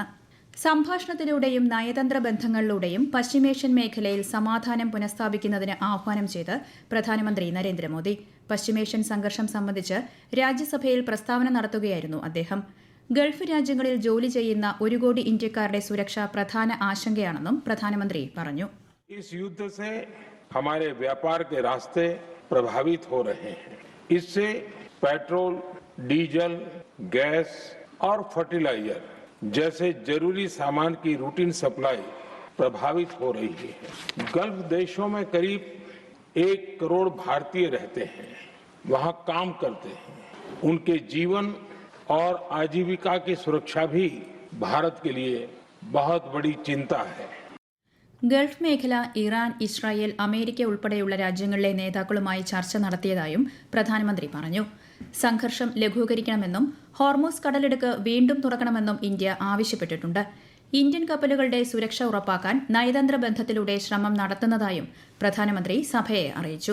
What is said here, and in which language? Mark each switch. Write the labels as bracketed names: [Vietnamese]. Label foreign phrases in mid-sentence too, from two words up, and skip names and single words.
[Malayalam] സംഭാഷണത്തിലൂടെയും നയതന്ത്ര ബന്ധങ്ങളിലൂടെയും പശ്ചിമേഷ്യൻ മേഖലയിൽ സമാധാനം പുനഃസ്ഥാപിക്കുന്നതിന് ആഹ്വാനം ചെയ്ത് പ്രധാനമന്ത്രി നരേന്ദ്രമോദി. പശ്ചിമേഷ്യൻ സംഘർഷം സംബന്ധിച്ച് രാജ്യസഭയിൽ പ്രസ്താവന നടത്തുകയായിരുന്നു അദ്ദേഹം. ഗൾഫ് രാജ്യങ്ങളിൽ ജോലി ചെയ്യുന്ന 1 കോടി ഇന്ത്യക്കാരുടെ സുരക്ഷ പ്രധാന ആശങ്കയാണെന്നും പ്രധാനമന്ത്രി പറഞ്ഞു. [Hindi] इस युद्ध से हमारे व्यापार के रास्ते प्रभावित हो रहे हैं. इससे पेट्रोल, डीजल, गैस और फर्टिलाइजर जैसे जरूरी सामान की [English] routine supply [Hindi] प्रभावित हो रही है. गल्फ देशों में करीब 1 करोड़ भारतीय रहते हैं, वहां काम करते हैं. उनके जीवन और आजीविका की सुरक्षा भी भारत के लिए बहुत बड़ी चिंता है. [Malayalam] ഗൾഫ് മേഖല, ഇറാൻ, ഇസ്രായേൽ, അമേരിക്ക ഉൾപ്പെടെയുള്ള രാജ്യങ്ങളിലെ നേതാക്കളുമായി ചർച്ച നടത്തിയതായും പ്രധാനമന്ത്രി പറഞ്ഞു. സംഘർഷം ലഘൂകരിക്കണമെന്നും ഹോർമൂസ് കടലിടുക്ക് വീണ്ടും തുറക്കണമെന്നും ഇന്ത്യ ആവശ്യപ്പെട്ടിട്ടുണ്ട്. ഇന്ത്യൻ കപ്പലുകളുടെ സുരക്ഷ ഉറപ്പാക്കാൻ നയതന്ത്ര ബന്ധത്തിലൂടെ ശ്രമം നടത്തുന്നതായും പ്രധാനമന്ത്രി സഭയെ അറിയിച്ചു.